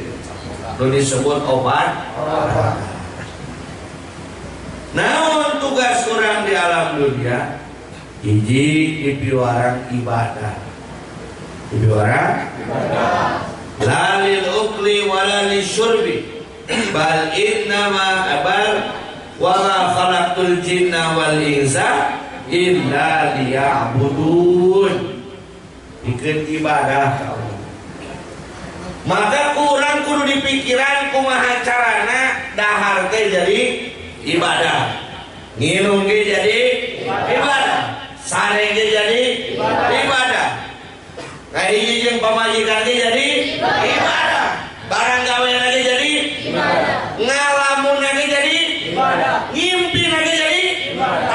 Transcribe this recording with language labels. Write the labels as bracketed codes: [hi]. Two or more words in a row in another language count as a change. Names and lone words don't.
[su] Nu disebut opat. Naon tugas urang di alam dunia? Hiji dipiwarang ibadah. Dipiwarang ibadah. [ar] لا للأكل ولا للشرب بل إنما أبل وما خلقت الجن والإنس إلا ليعبدون. [su] Bikin ibadah. Maka kurang kudu dipikiran kumaha carana dahar teh jadi ibadah, nginum ge jadi ibadah, sare ge jadi ibadah, kahiji jeung pamajikan ge jadi ibadah, barang gawe ge jadi ibadah, ngalamun ge jadi ibadah, ngimpi ge jadi ibadah.